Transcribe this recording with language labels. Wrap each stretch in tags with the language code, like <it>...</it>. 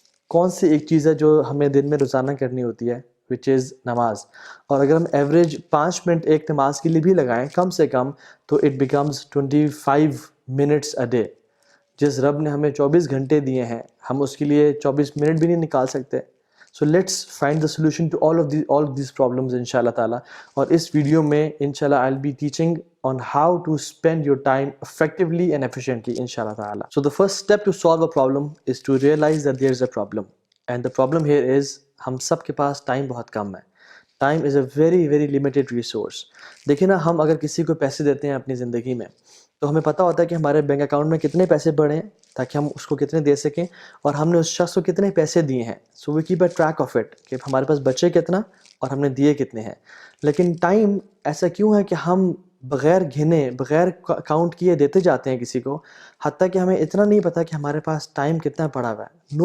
<ur>کون سی ایک چیز ہے جو ہمیں دن میں روزانہ کرنی ہوتی ہے؟</ur> <en>which is</en> <ur>نماز. اور اگر ہم ایوریج 5 منٹ ایک نماز کے لیے بھی لگائیں کم سے کم تو</ur> <en>It becomes 25 minutes a day.</en> <ur>جس رب نے ہمیں 24 گھنٹے دیے ہیں ہم اس کے لیے 24 منٹ بھی نہیں نکال سکتے.</ur> <en>So let's find the solution to all of these problems inshallah ta'ala.</en> <ur>اور اس ویڈیو میں</ur> <en>inshallah I'll be teaching on how to spend your time effectively and efficiently inshallah ta'ala. So the first step to solve a problem is to realize that there is a problem. And the problem here is</en> <ur>ہم سب کے پاس time بہت کم ہے.</ur> <en>Time is a very very limited resource.</en> <ur>دیکھیں نا، ہم اگر کسی کو پیسے دیتے ہیں اپنی زندگی میں تو ہمیں پتہ ہوتا ہے کہ ہمارے بینک اکاؤنٹ میں کتنے پیسے پڑے ہیں تاکہ ہم اس کو کتنے دے سکیں، اور ہم نے اس شخص کو کتنے پیسے دیے ہیں.</ur> <en>so we keep a track of it</en> <ur>کہ ہمارے پاس بچے کتنا اور ہم نے دیے کتنے ہیں. لیکن ٹائم ایسا کیوں ہے کہ ہم بغیر گھنے، بغیر کاؤنٹ کیے دیتے جاتے ہیں کسی کو، حتیٰ کہ ہمیں اتنا نہیں پتہ کہ ہمارے پاس ٹائم کتنا پڑا ہوا ہے.</ur>